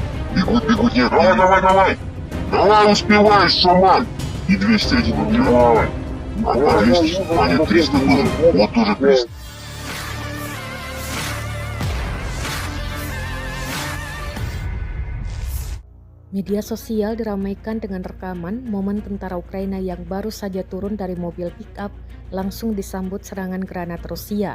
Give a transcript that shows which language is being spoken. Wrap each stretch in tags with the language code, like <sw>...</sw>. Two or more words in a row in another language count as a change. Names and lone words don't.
<ru>Бегут, нет. Давай. Давай, успевай, шаман. И 201 убивай. А по 200, а нет, 300 тоже. Вот тоже 300.</ru> <id>Media sosial diramaikan dengan rekaman momen tentara Ukraina yang baru saja turun dari mobil pick-up langsung disambut serangan granat Rusia.</id>